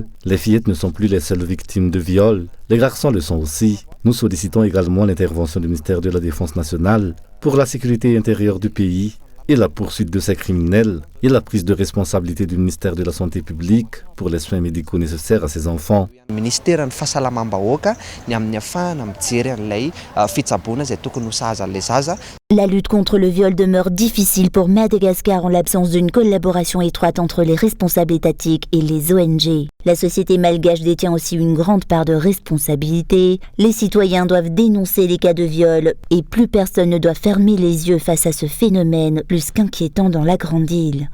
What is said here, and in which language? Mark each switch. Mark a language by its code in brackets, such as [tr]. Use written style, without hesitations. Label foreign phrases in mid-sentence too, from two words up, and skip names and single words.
[fr] Les fillettes ne sont plus les seules victimes de viols, les garçons le sont aussi. Nous sollicitons également l'intervention du ministère de la Défense nationale pour la sécurité intérieure du pays et la poursuite de ces criminels et la prise de responsabilité du ministère de la Santé publique pour les soins médicaux nécessaires à ces enfants. [mg] Ministeran'ny fahasalamam-bahoaka ny amin'ny ahafahana mijery an'ilay fitsaboana izay tokony ho sahaza an'ilay zaza. [fr] La lutte contre le viol demeure difficile pour Madagascar en l'absence d'une collaboration étroite entre les responsables étatiques et les ONG. La société malgache détient aussi une grande part de responsabilité. Les citoyens doivent dénoncer les cas de viol et plus personne ne doit fermer les yeux face à ce phénomène plus qu'inquiétant dans la grande île.